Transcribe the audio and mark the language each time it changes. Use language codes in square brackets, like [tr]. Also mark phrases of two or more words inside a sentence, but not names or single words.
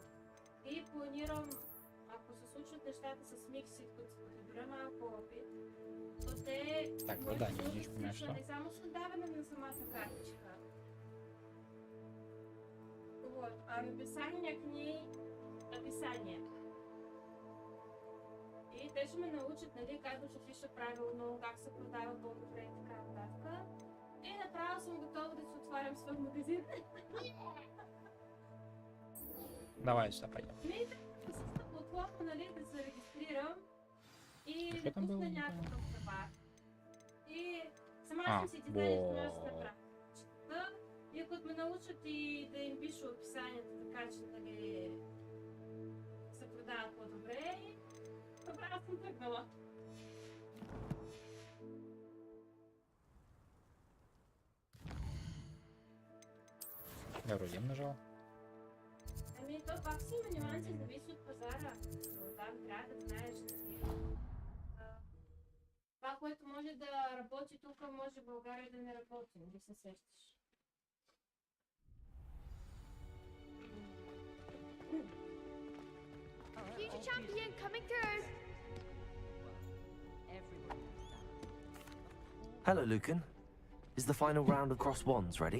[bg] И планирам, ако се случват нещата с миксит, като се прибера малко опит, то те Так, да, не видиш поне що. не само с отдаване на самата картичка. [ru] Вот, а написание к ней описание. [bg] И те ще ме научат, нали, как да се пише правилно, как се продава по-добре и така нататък. И направо съм готова да си отварям свой магазин. [ru] Давай сюда пойдем. [bg] Ми с платформа, нали, да се регистрирам и да пусна някакъв товар. И сама съм си дизайнер, това ще направя. И ако ме научат и да им пиша описанието, така че, нали, се продават по-добре, направо съм тръгнала. [ru] Я вроде нажал. [bg] Ами то пак си има нюанси, зависи от пазара. Но там трябва да знаеш. Това, което може да работи тук, може в България да не работи, нали се сещаш. [en] Future champion coming through. Hello, Lucan. Is the final round of Cross Wands ready?